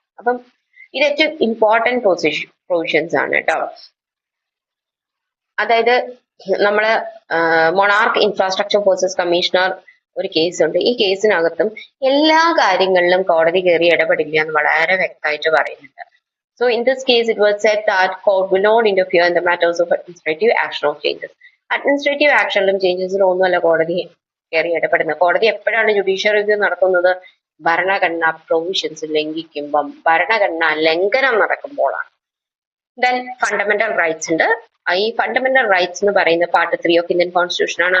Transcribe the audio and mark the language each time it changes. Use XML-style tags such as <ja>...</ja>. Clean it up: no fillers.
<ml>അപ്പം ഇത് ഏറ്റവും ഇമ്പോർട്ടന്റ് പ്രൊവിഷൻസ് ആണ് കേട്ടോ. അതായത് നമ്മള് മൊണാർക്ക് ഇൻഫ്രാസ്ട്രക്ചർ ഫോഴ്സസ് കമ്മീഷണർ ഒരു കേസ് ഉണ്ട്. ഈ കേസിനകത്തും എല്ലാ കാര്യങ്ങളിലും കോടതി കയറി ഇടപെടില്ല എന്ന് വളരെ വ്യക്തമായിട്ട് പറയുന്നുണ്ട്.</ml> <en>So in this case, it was said that court will not interfere in the matters of administrative action or changes.</en> <ml>Administrative ആക്ഷനിലും ചേഞ്ചസിലും ഒന്നുമല്ല കോടതി കയറി ഇടപെടുന്നത്. കോടതി എപ്പോഴാണ് ജുഡീഷ്യൽ റിവ്യൂ നടത്തുന്നത്? ഭരണഘടനാ പ്രൊവിഷൻസ് ലംഘിക്കുമ്പം, ഭരണഘടനാ ലംഘനം നടക്കുമ്പോഴാണ്. ദെൻ ഫണ്ടമെന്റൽ റൈറ്റ്സ് ഉണ്ട്. ഈ ഫണ്ടമെന്റൽ റൈറ്റ്സ് എന്ന് പറയുന്ന പാർട്ട് 3 ഓഫ് ഇന്ത്യൻ കോൺസ്റ്റിറ്റ്യൂഷൻ ആണ്.</ml>